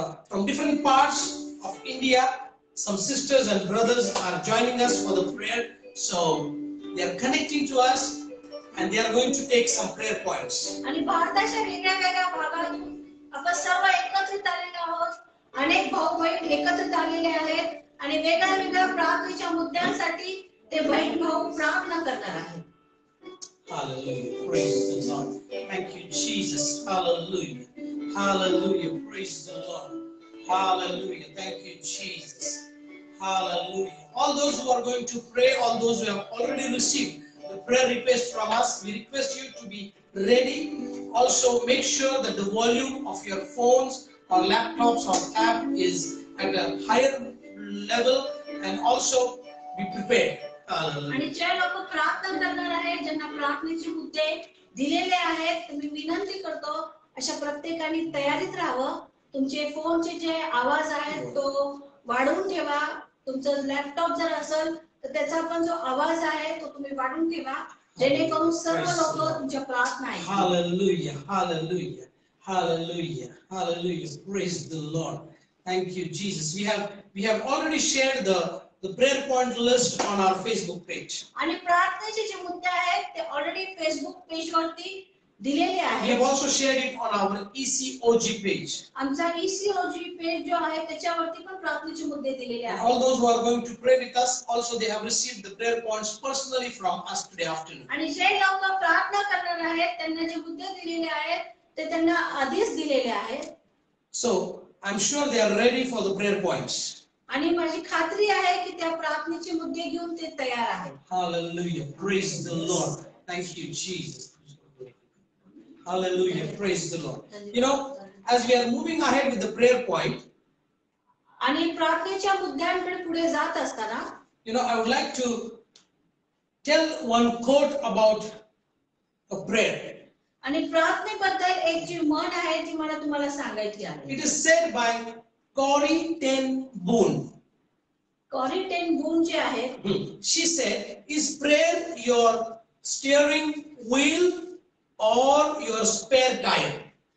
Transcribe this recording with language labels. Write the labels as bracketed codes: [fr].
[en] From different parts of India, some sisters and brothers are joining us for the prayer. So they are connecting to us and they are going to take some prayer points. [mr] आणि भारताच्या वेगळ्या भागातून आपण सर्व एकत्रित आलेले आहोत. अनेक भाऊ बहीण एकत्रित आलेले आहेत आणि वेगळ्या प्रार्थनेच्या मुद्द्यांसाठी ते बहीण भाऊ प्रार्थना करणार आहेत. [en] Hallelujah. Praise the Lord. Thank you, Jesus. Hallelujah. Hallelujah. Praise the Lord. Hallelujah. Thank you, Jesus. Hallelujah. All those who are going to pray, all those who have already received the prayer request from us, we request you to be ready. Also, make sure that the volume of your phones or laptops or tab is at a higher level, and also be prepared. [mr] आणि जे लोक प्रार्थना करणार आहेत, ज्यांना प्रार्थनेचे मुद्दे दिलेले आहेत, मी विनंती करतो अशा प्रत्येकाने तयारीत राहावं. तुमचे फोनचे जे आवाज आहेत तो वाढवून ठेवा. तुमचं लॅपटॉप जर असेल तर त्याचा पण जो आवाज आहे तो तुम्ही वाढवून ठेवा, जेणेकरून सर्व लोक तुमच्या प्रार्थना ऐकतील. [en] Hallelujah. Hallelujah. Hallelujah. Hallelujah. Praise the Lord. Thank you, Jesus. We have already shared the prayer point list on our Facebook page. [mr] आणि प्रार्थनेचे जे मुद्दे आहेत ते ऑलरेडी फेसबुक पेज वरती दिलेले [en] We [mr] आहे. [en] have also shared it on our ECOG page. [mr] आमचा ECOG page जो आहे त्याच्यावरती पण प्रार्थनेचे मुद्दे दिलेले [en] And [mr] आहेत. [en] all those who are going to pray with us, also they have received the prayer points personally from us today afternoon. [mr] आणि जे लोक प्रार्थना करणार आहेत त्यांना जे मुद्दे दिलेले आहेत ते त्यांना आधीच दिलेले आहेत. [en] So I'm sure they are ready for the prayer points. [mr] आणि माझी खात्री आहे की त्या प्रार्थनेचे मुद्दे घेऊन ते तयार आहेत. Hallelujah. Praise the Lord. Thank you, Jesus. Hallelujah. Praise the Lord. [en] You know, as we are moving ahead with the prayer point, [mr] आणि प्रार्थनेच्या मुद्द्यांकडे पुढे जात असताना [en] you know, I would like to tell one quote about a prayer. [mr] आणि प्रार्थनेबद्दल एक जी म्हण आहे ती मला तुम्हाला सांगायची आहे. [en] It is said by Corrie ten Boom. [mr] Carry ten बून जे आहेत [en] She said, "Is prayer your steering wheel or your spare tire?"